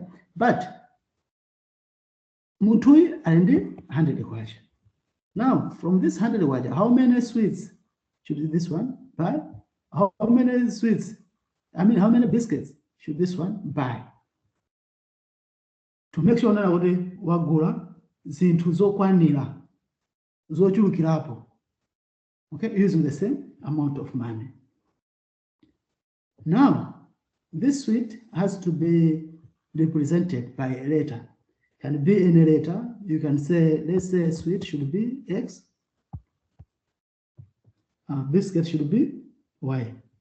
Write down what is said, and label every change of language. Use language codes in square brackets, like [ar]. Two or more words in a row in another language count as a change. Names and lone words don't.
[en] But Mutui and 100 kwacha. Now, from this 100 kwacha, how many sweets should this one buy? How many sweets? I mean, how many biscuits should this one buy? To make sure that [ny] wagula zinthu zokwanira zochulukirapo, [en] okay, using the same amount of money. Now, this sweet has to be represented by a letter. Can be any letter. You can say, let's say sweet should be X, biscuit should be Y.